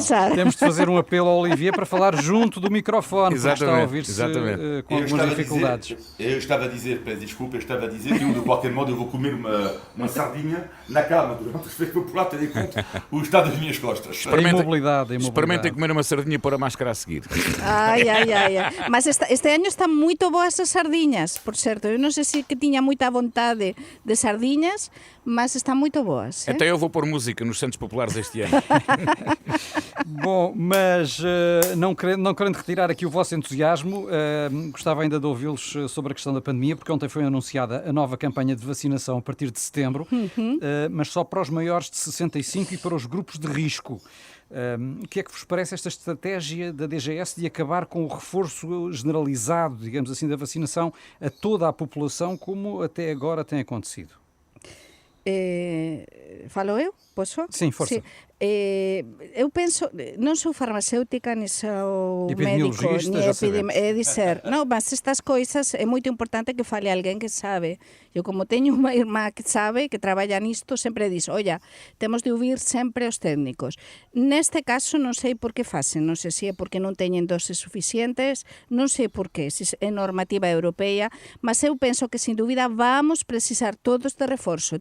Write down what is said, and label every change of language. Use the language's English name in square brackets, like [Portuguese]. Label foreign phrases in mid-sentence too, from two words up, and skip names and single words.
[Portuguese] Temos de fazer um apelo ao Olivier para falar junto do microfone, porque está a ouvir-se com algumas dificuldades. Eu estava a dizer, peço desculpa, eu estava a dizer que eu, de qualquer modo, eu vou comer uma sardinha na cama durante as feiras populares, tendo em conta o estado das minhas costas. A imobilidade. Experimentem comer uma sardinha e pôr a máscara a seguir. Ai. [Galician] Mas este año están moito boas as sardiñas, por certo. Eu non sei se que tiña moita vontade de sardiñas, mas están moito boas. [Portuguese] Até eu vou pôr música nos Santos Populares este ano. Bom, mas não querendo retirar aqui o vosso entusiasmo, gostava ainda de ouvi-los sobre a questão da pandemia, porque ontem foi anunciada a nova campanha de vacinação a partir de setembro, mas só para os maiores de 65 e para os grupos de risco. O que é que vos parece esta estratégia da DGS de acabar com o reforço generalizado, digamos assim, da vacinação a toda a população, como até agora tem acontecido? Falo eu? Posso? Sim, força. [Galician] Sí. Eu penso, non sou farmacéutica, ni sou médico, [Portuguese] Epidemiologista, [Galician] ni [Portuguese] já sabemos. [Galician] é dizer, non, mas estas coisas é moito importante que fale alguén que sabe. Eu, como teño unha irmá que sabe, que traballa nisto, sempre diz, olla, temos de ouvir sempre os técnicos. Neste caso, non sei por que facen, non sei se é porque non teñen doses suficientes, non sei por que, se é normativa europea, mas eu penso que, sin dúbida, vamos precisar todos de reforzo.